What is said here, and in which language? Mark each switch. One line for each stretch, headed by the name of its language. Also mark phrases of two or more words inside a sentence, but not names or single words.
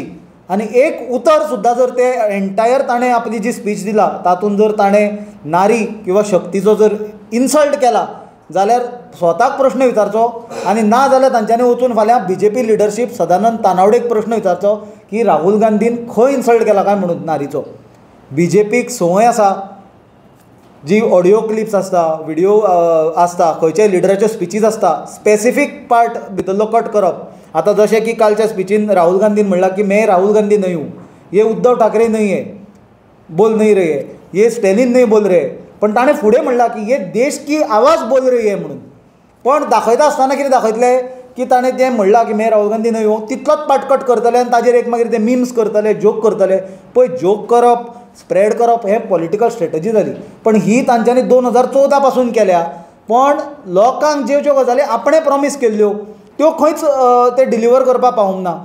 Konkani: आनी एक उतर सुद्दां जर ते एंटायर ताणें आपली जी स्पीच दिला तातूंत जर ताणें नारी किंवा शक्तीचो जर इन्सल्ट केला जाल्यार स्वताक प्रश्न विचारचो आनी ना जाल्यार तांच्यांनी वचून फाल्यां BJP लिडरशीप सदानंद तानावडेक प्रश्न विचारचो की राहुल गांधीन खंय इन्सल्ट केला काय म्हणून नारीचो. BJPक संवय आसा जी
English: audio clips
Konkani: आसता, व्हिडिओ आसता, खंयच्याय लिडराच्यो स्पिचीज आसता,
English: specific part
Konkani: भितरलो कट करप. आतां जशें की कालच्या स्पिचीन राहुल गांधीन म्हणलां की
Hindi: मैं राहुल गांधी नहीं हूँ, ये उद्धव ठाकरे नहीं है, बोल नहीं रहे, ये स्टॅलिन नहीं बोल रहे.
Konkani: पण ताणें फुडें म्हणलां की
Hindi: ये देश की आवाज बोल रही है
Konkani: म्हणून. पण दाखयता आसतना कितें दाखयतलें की ताणें तें म्हणलां की
Hindi: मैं राहुल गांधी नहीं हूँ,
Konkani: तितलोच पार्ट कट करतले आनी ताजेर एक मागीर ते मिम्स करतले, जोक करतले. पळय, जोक करप, स्प्रेड करप हे
English: political strategy
Konkani: जाली. पण ही तांच्यांनी 2014 पासून केल्या. पण लोकांक ज्यो ज्यो गजाली आपणें प्रॉमीस केल्ल्यो त्यो खंयच ते डिलिव्हर करपाक पावूंक ना.